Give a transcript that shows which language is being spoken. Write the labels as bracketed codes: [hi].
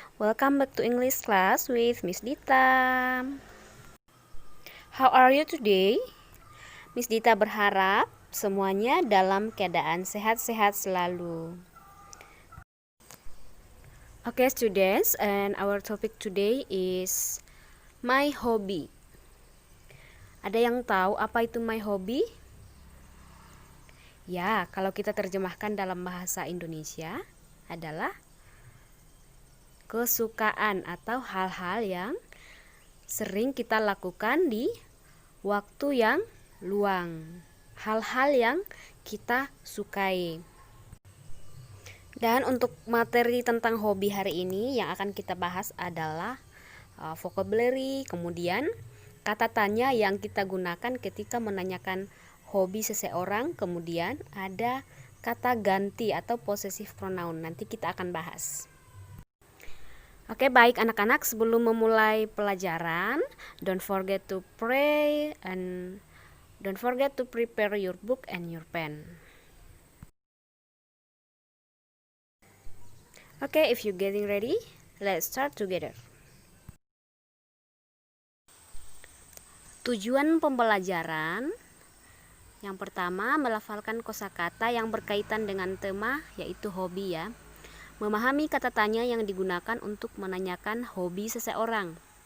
[en] Welcome back to English class with Miss Dita. How are you today? [id] Miss Dita berharap semuanya dalam keadaan sehat-sehat selalu. [en] Okay, students, and our topic today is my hobby. [id] Ada yang tahu apa itu my hobby? Ya, kalau kita terjemahkan dalam bahasa Indonesia adalah kesukaan atau hal-hal yang sering kita lakukan di waktu yang luang. Hal-hal yang kita sukai. Dan untuk materi tentang hobi hari ini yang akan kita bahas adalah vocabulary, kemudian kata tanya yang kita gunakan ketika menanyakan hobi seseorang, kemudian ada kata ganti atau possessive pronoun. Nanti kita akan bahas. Oke, baik anak-anak, sebelum memulai pelajaran, [en] don't forget to pray and don't forget to prepare your book and your pen. Okay, if you're getting ready, let's start together. [id] Tujuan pembelajaran yang pertama, melafalkan kosakata yang berkaitan dengan tema yaitu hobi ya. Memahami kata tanya yang digunakan untuk menanyakan hobi seseorang.